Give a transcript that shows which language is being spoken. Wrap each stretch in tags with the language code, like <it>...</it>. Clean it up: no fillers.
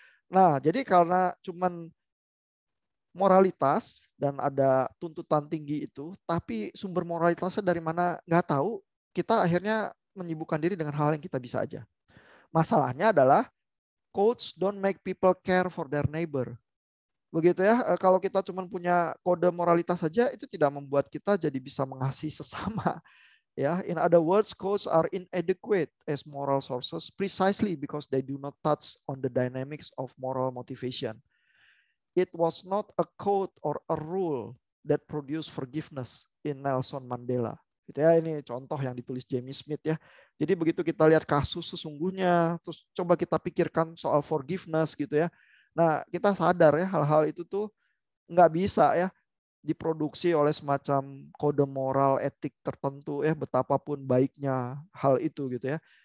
<id>Nah, jadi karena cuman moralitas dan ada tuntutan tinggi itu, tapi sumber moralitasnya dari mana nggak tahu, kita akhirnya menyibukkan diri dengan hal yang kita bisa aja. Masalahnya adalah</id> <en>codes don't make people care for their neighbor.</en> <id>Begitu ya, kalau kita cuma punya kode moralitas saja, itu tidak membuat kita jadi bisa mengasihi sesama.</id> <en>Ya, in other words, codes are inadequate as moral sources precisely because they do not touch on the dynamics of moral motivation. It was not a code or a rule that produced forgiveness in Nelson Mandela.</en> <id>Gitu ya, ini contoh yang ditulis Jamie Smith ya. Jadi begitu kita lihat kasus sesungguhnya, terus coba kita pikirkan soal forgiveness gitu ya. Nah, kita sadar ya hal-hal itu tuh nggak bisa ya diproduksi oleh semacam kode moral etik tertentu ya, betapapun baiknya hal itu gitu ya.</id>